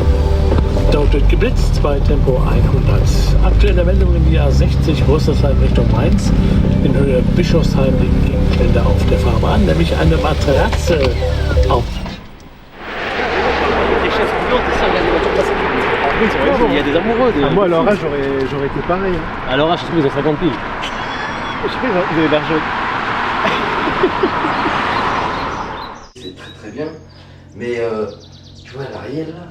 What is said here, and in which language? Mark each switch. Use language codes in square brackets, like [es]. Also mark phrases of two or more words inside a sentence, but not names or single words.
[de] Dort wird geblitzt bei Tempo 100. Aktuelle Meldung in die A60 Rüsselsheim Richtung Mainz. In Höhe Bischofsheim liegen Gegenstände auf der Fahrbahn, nämlich eine Matratze auf. [fr] Il y a des amoureux. Moi, à leur âge, j'aurais été pareil. À leur âge, ils ont 50 piges. Je sais pas, vous avez l'argent. C'est très bien, mais tu vois l'Ariel là.